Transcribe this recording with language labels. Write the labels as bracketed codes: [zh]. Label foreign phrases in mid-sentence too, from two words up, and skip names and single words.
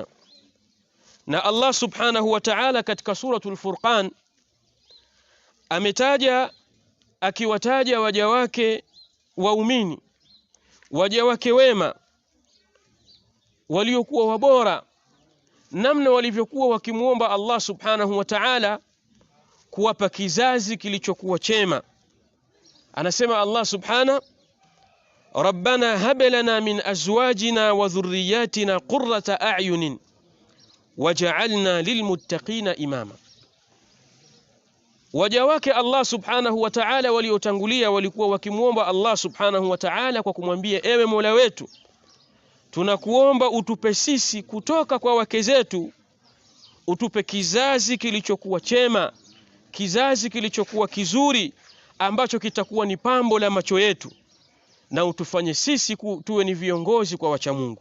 [sw] Na [ar] الله سبحانه وتعالى [sw] katika suratul Furqan ametaja, akiwataja waja wake waumini, waja wake wema waliokuwa wabora, namna walivyokuwa wakimuomba [ar] الله سبحانه وتعالى [sw] kuwapa kizazi kilichokuwa chema. [ar] Anasema الله سبحانه ربنا هب لنا من أزواجنا وذرياتنا قرة أعين واجعلنا للمتقين إماما. [sw] Waja wake [ar] الله سبحانه وتعالى [sw] waliotangulia walikuwa wakimuomba [ar] الله سبحانه وتعالى [sw] kwa kumwambia, ewe Mola wetu, tunakuomba utupe sisi kutoka kwa wake zetu, utupe kizazi kilichokuwa chema, kizazi kilichokuwa kizuri ambacho kitakuwa ni pambo la macho yetu, na utufanye sisi tuwe ni viongozi kwa wacha Mungu.